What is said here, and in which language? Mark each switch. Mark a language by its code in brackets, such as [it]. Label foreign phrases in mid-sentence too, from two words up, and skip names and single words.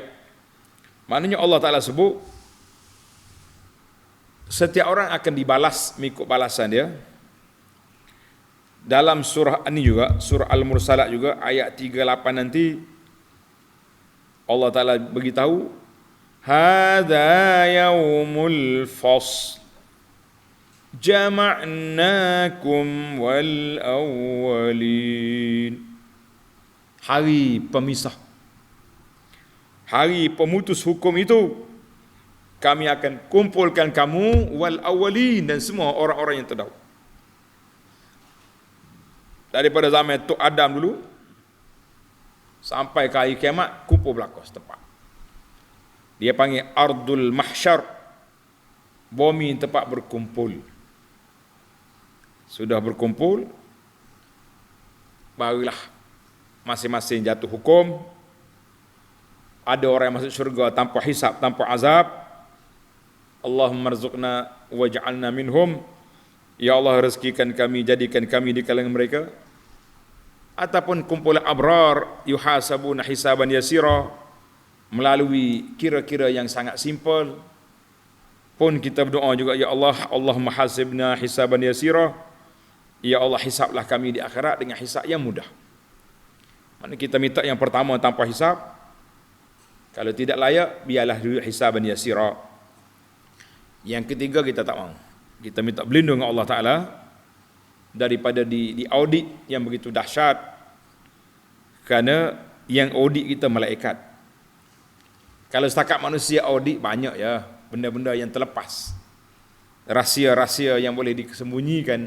[ms] Maknanya Allah Ta'ala sebut setiap orang akan dibalas mengikut balasan dia. Dalam surah ini juga, surah Al-Mursalat juga, ayat 38 nanti, Allah Ta'ala beritahu, [ar] Hadha yaumul fasl, jama'nakum wal awwalin. [ms] Hari pemisah, hari pemutus hukum itu, kami akan kumpulkan kamu [ar] wal awwalin, [ms] dan semua orang-orang yang terdahulu. Daripada zaman Tok Adam dulu sampai ke hari kiamat, kumpul belakang setempat. Dia panggil Ardul Mahsyar, bumi tempat berkumpul. Sudah berkumpul, barulah masing-masing jatuh hukum. Ada orang yang masuk syurga tanpa hisab, tanpa azab. [ar] Allahumma rzuqna waj'alna minhum. Ya Allah, [ms] rezekikan kami, jadikan kami di kalangan mereka. Ataupun kumpulan abrar, [ar] yuhasabuna hisaban yasira, [ms] melalui kira-kira yang sangat simple. Pun kita berdoa juga, [ar] Ya Allah, Allahumma hasibna hisaban yasira. Ya Allah, [ms] hisablah kami di akhirat dengan hisab yang mudah. Mana kita minta yang pertama tanpa hisab. Kalau tidak layak, biarlah dulu [ar] hisaban yasira. [ms] Yang ketiga kita tak mahu. Kita minta berlindung dengan Allah Ta'ala daripada di audit yang begitu dahsyat, kerana yang audit kita malaikat. Kalau setakat manusia audit, banyak ya benda-benda yang terlepas, rahsia-rahsia yang boleh disembunyikan.